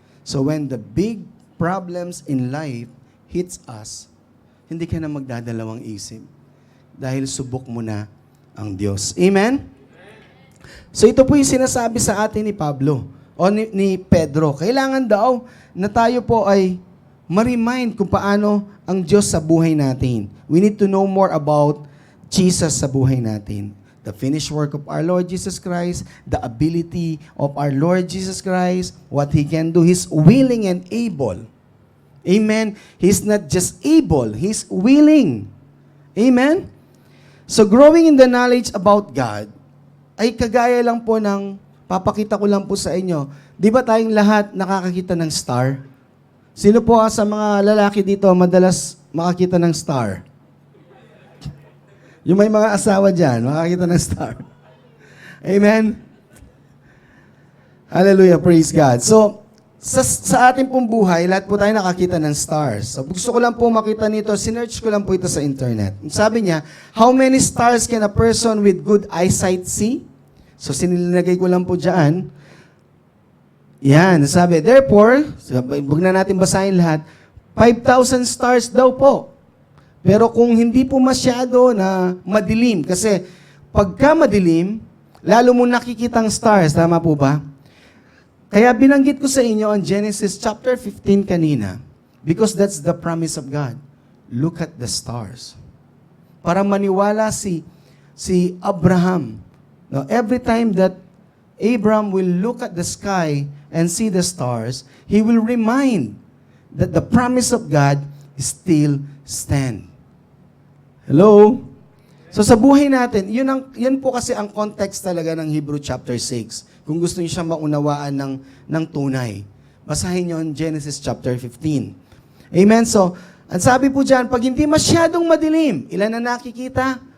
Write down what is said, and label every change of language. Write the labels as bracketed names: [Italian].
[English] So when the big problems in life hits us, [Filipino] hindi ka na magdadalawang isip dahil subok mo na ang Diyos. Amen? So ito po yung sinasabi sa atin ni Pablo o ni Pedro. Kailangan daw na tayo po ay ma-remind kung paano ang Diyos sa buhay natin. [English] We need to know more about Jesus [Filipino] sa buhay natin. [English] The finished work of our Lord Jesus Christ, the ability of our Lord Jesus Christ, what He can do. He's willing and able. Amen? He's not just able, He's willing. [Filipino] Amen? So growing in the knowledge about God, ay kagaya lang po ng, papakita ko lang po sa inyo, di ba tayong lahat nakakakita ng star? Sino po sa mga lalaki dito madalas makakita ng star? Yung may mga asawa dyan, makakita ng star. Amen? Hallelujah, praise God. So, sa ating pong buhay, lahat po tayo nakakita ng stars. So, gusto ko lang po makita nito, sinearch ko lang po ito sa internet. Sabi niya, [English] how many stars can a person with good eyesight see? [Filipino] So, sinilagay ko lang po dyan. Yan, sabi, therefore, huwag na natin basahin lahat, 5,000 stars daw po. Pero kung hindi po masyado na madilim, kasi pagka madilim, lalo mo nakikitang stars, tama po ba? Kaya binanggit ko sa inyo ang Genesis chapter 15 kanina, [English] because that's the promise of God. Look at the stars. [Filipino] Para maniwala si Abraham. [English] No, every time that Abraham will look at the sky and see the stars, he will remind that the promise of God still stands. Hello? [Filipino] So sa buhay natin, yan po kasi ang context talaga ng Hebrew chapter 6. Kung gusto niyo siya maunawaan ng tunay. Basahin niyo ang Genesis chapter 15. Amen? So, ang sabi po dyan, pag hindi masyadong madilim, ilan na nakikita?